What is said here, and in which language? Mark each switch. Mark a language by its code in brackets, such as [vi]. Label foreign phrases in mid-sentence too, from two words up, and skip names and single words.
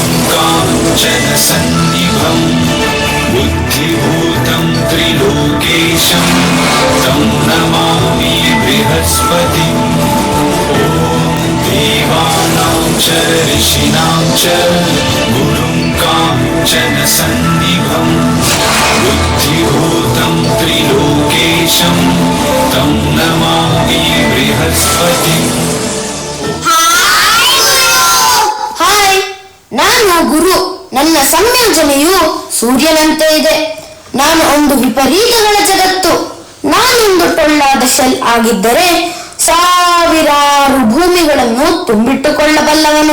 [sa] काञ्चन सन्निभं बुद्धिभूतं त्रिलोकेशं तं नमामि बृहस्पतिम् ॐ देवानां च ऋषीणां च गुरुं काञ्चन सन्निभं बुद्धिभूतं त्रिलोकेशं तं नमामि बृहस्पतिम् [kn] ಹಾಯ್, ನಾನು ಗುರು. ನನ್ನ ಸಂಯೋಜನೆಯು ಸೂರ್ಯನಂತೆ ಇದೆ. ನಾನು ಒಂದು ವಿಪರೀತಗಳ ಜಗತ್ತು. ನಾನೊಂದು ಟೊಳ್ಳಾದ ಶೆಲ್ ಆಗಿದ್ದರೆ ಸಾವಿರಾರು ಭೂಮಿಗಳನ್ನು ತುಂಬಿಟ್ಟುಕೊಳ್ಳಬಲ್ಲವನು.